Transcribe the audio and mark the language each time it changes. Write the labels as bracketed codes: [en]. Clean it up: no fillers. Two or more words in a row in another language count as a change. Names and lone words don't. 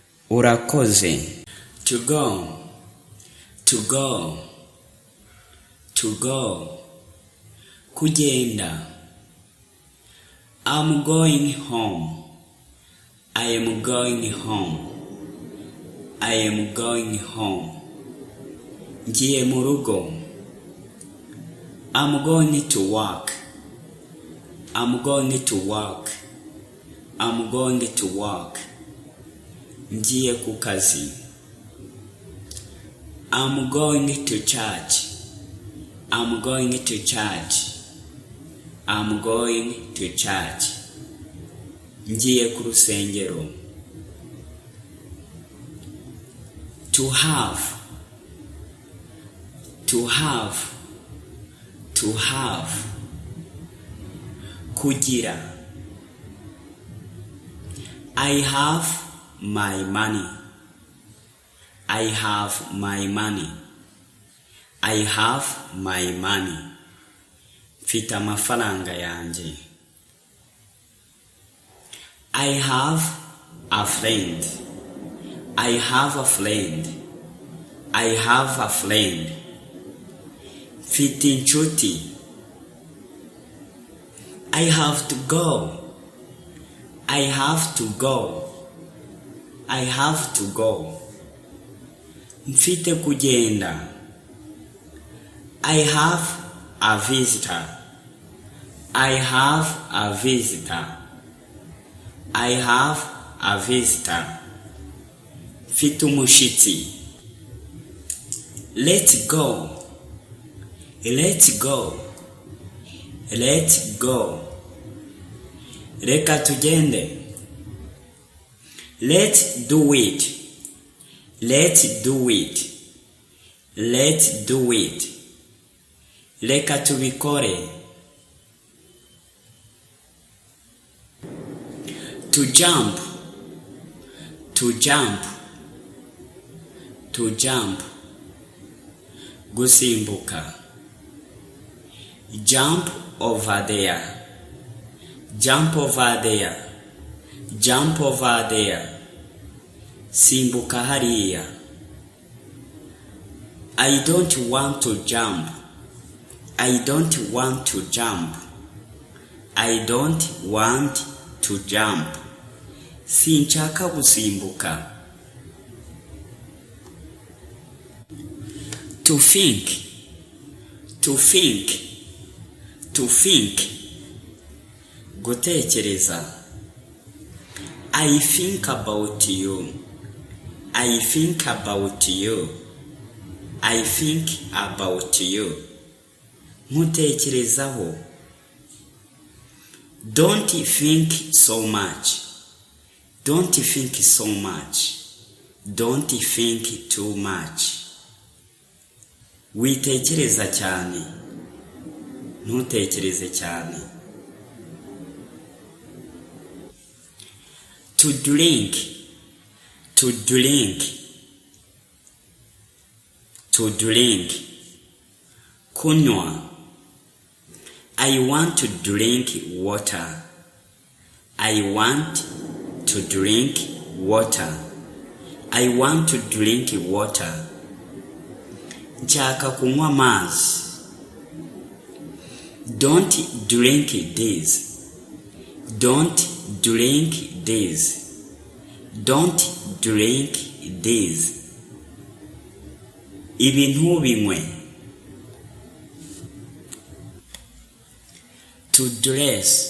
[en] urakoze. To go, to go, to go. Kugenda. I'm going home. I am going home. I am going home. [rw] Ngiye mu rugo. [en] I'm going to work. I'm going to work. I'm going to work. [rw] Ngiye ku kazi. [en] I'm going to church. I'm going to church. I'm going to church. [rw] Ngiye ku rusengero. [en] To have. To have. To have. Kugira. I have my money. I have my money. I have my money. [rw] Mfite amafaranga yanjye. [en] I have a friend. I have a friend. I have a friend. [rw] Mfite inshuti. [en] I have to go. I have to go. I have to go. [rw] Mfite kugenda. [en] I have a visitor. I have a visitor. I have a visitor. [rw] Mfite umushitsi. [en] Let's go. Let's go. Let's go. [rw] Reka tugende. [en] Let's do it. Let's do it. Let's do it. [rw] Reka tubikore. [en] To jump. To jump. To jump. Gusimbuka. Jump over there. Jump over there. Jump over there. [rw] Simbuka hariya. [en] I don't want to jump. I don't want to jump. I don't want to jump. [rw] Sinshaka gusimbuka. [en] To think. To think. To think. Gutekereza. I think about you. I think about you. I think about you. Mutekerezaho. Don't think so much. Don't think so much. Don't think too much. [rw] Witekereza cyane. Ntutekereze cyane. [en] To drink. To drink. To drink. Kunywa. I want to drink water. I want to drink water. I want to drink water. [rw] Nshaka kunywa amazi. [en] Don't drink this. Don't drink this. Don't drink this. [rw] Ibintu binywe. [en] To dress.